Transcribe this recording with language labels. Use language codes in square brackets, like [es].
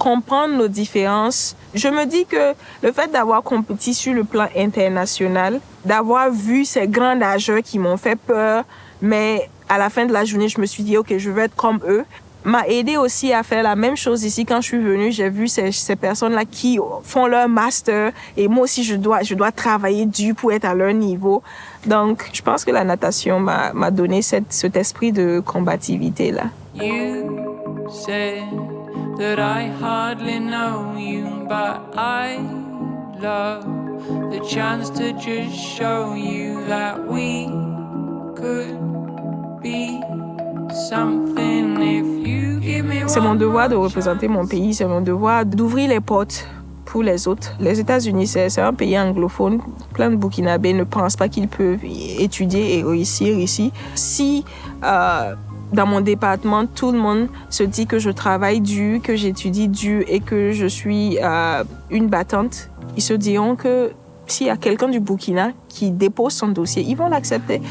[fr] Comprendre nos différences. Je me dis que le fait d'avoir compétit sur le plan international, d'avoir vu ces grands nageurs qui m'ont fait peur, mais à la fin de la journée, je me suis dit, OK, je veux être comme eux, m'a aidé aussi à faire la même chose ici. Quand je suis venue, j'ai vu ces personnes-là qui font leur master et moi aussi, je dois travailler dur pour être à leur niveau. Donc, je pense que la natation m'a donné cet esprit de combativité-là. [en] You said that I hardly know you, but I love the chance to just show you that we could be something if you give me. [fr] C'est mon devoir de représenter mon pays, c'est mon devoir d'ouvrir les portes pour les autres. Les États-Unis, c'est un pays anglophone. Plein de Burkinabés ne pensent pas qu'ils peuvent étudier et réussir ici. Si dans mon département, tout le monde se dit que je travaille dur, que j'étudie dur et que je suis une battante, ils se diront que s'il y a quelqu'un du Burkina qui dépose son dossier, ils vont l'accepter.